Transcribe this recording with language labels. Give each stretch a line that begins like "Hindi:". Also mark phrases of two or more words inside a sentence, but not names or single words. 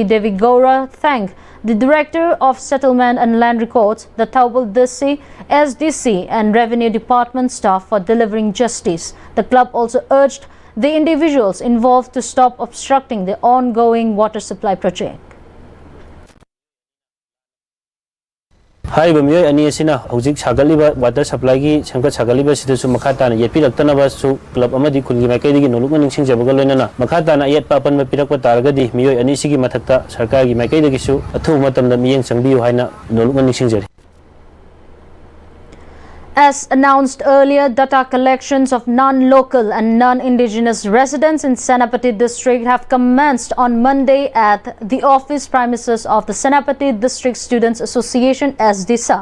English: Devi Gaura thanked the Director of Settlement and Land Records, the Thobal DC, SDC and Revenue Department staff for delivering justice. The club also urged the individuals involved to stop obstructing the ongoing water supply project.
Manipuri: Haiba miyoi ani asina hojik sagaliba
English: water supply
Manipuri: gi sangka sagaliba sidasu makhatana yepiraktanaba su club amadi khungi maikai nolukna ningsingjabaga loinana makhatana yet papan mapirakpa taragadi miyoi ani sigi mathakta sarkar gi maikai dagi su athu matamda miyeng sangbiyu haina nolukna ningsingjari.
English: As announced earlier, data collections of non-local and non-indigenous residents in Senapati district have commenced on Monday at the office premises of the Senapati District Students Association (SDSA).